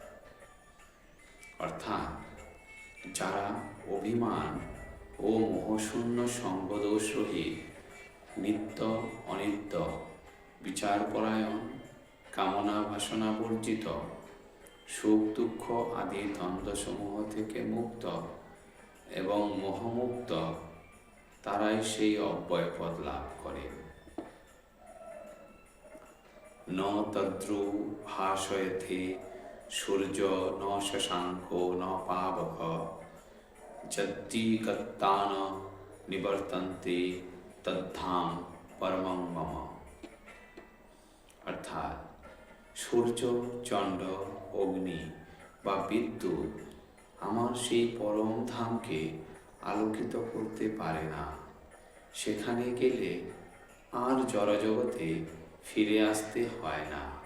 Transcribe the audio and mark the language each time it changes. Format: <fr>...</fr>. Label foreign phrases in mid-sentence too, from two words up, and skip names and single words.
<bn>অর্থাৎ যারা অভিমান ও মোহশূন্য সঙ্গদোষ রহিত, নিত্য অনিত্য বিচারপরায়ণ, কামনা বাসনা বর্জিত, সুখ দুঃখ আদি দ্বন্দ্বসমূহ থেকে মুক্ত এবং মোহমুক্ত, তারাই সেই অব্যয় পদ লাভ করে।</bn> <sa>ন তদ্রু ভাসয়তে সূর্য ন শশাঙ্ক ন পাবক যদ্দিগত্তান নিবর্তন্তে তদ্ধাম পরমং মম।</sa> <bn>অর্থাৎ সূর্য, চন্দ্র, অগ্নি বা বিদ্যুৎ আমার সেই পরম ধামকে আলোকিত করতে পারে না। সেখানে গেলে আর জড়জগতে ফিরে আসতে হয় না।</bn>